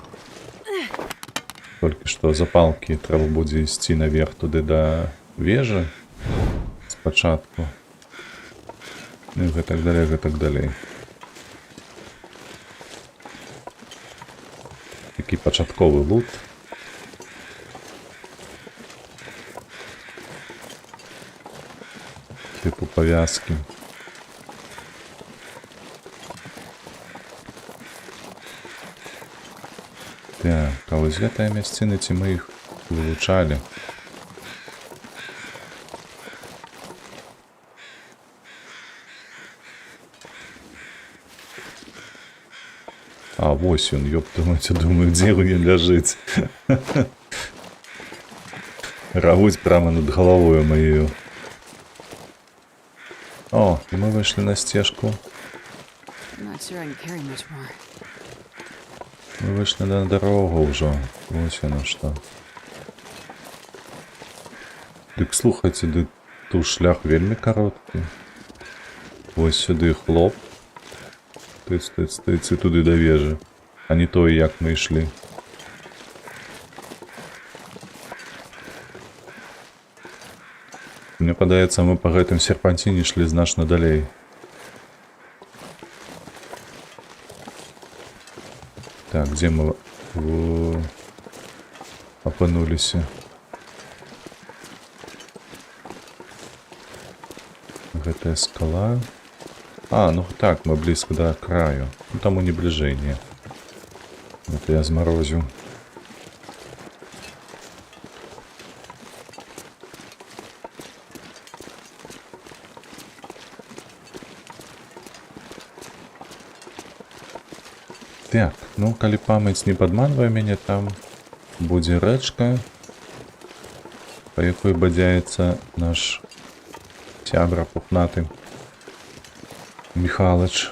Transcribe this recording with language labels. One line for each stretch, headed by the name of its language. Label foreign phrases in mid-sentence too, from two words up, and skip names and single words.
Belarusian: Толькі што запалкі трэба будзе ісці наверх туды да вежы спачатку. Ну і гэтак далей, гэтак далей. Такі пачатковы лут.
Ukrainian: Типу пов'язки.
Belarusian: Так, а вось гэтыя мясціны, ці мы іх вылучалі? А, вось ён, ёптамаць, думаю, дзе ён ляжыць.
Ukrainian: Равуць прямо над головою моєю. О, і ми вийшли на стежку.
English: I'm not sure I can carry much more.
Ukrainian: Ми вийшли на дорогу вже. Ось воно що. Дик, слухайте, дик, тут шлях вельми короткий. Ось сюди хлоп. Тиць, і туди до вежі. А не то, як ми йшли.
Belarusian: Мне падаецца, мы па гэтым серпанціне ішлі значна далей. Так, дзе мы апынуліся? Гэтая скала.
Russian: А, ну так, мы близко до краю.
Belarusian: Ну, таму не бліжэй, не. Это я змарозіў. Так, ну, калі памяць не падманвае мяне, там будзе рэчка, па якой бадзяецца наш сябра пухнаты Михалыч.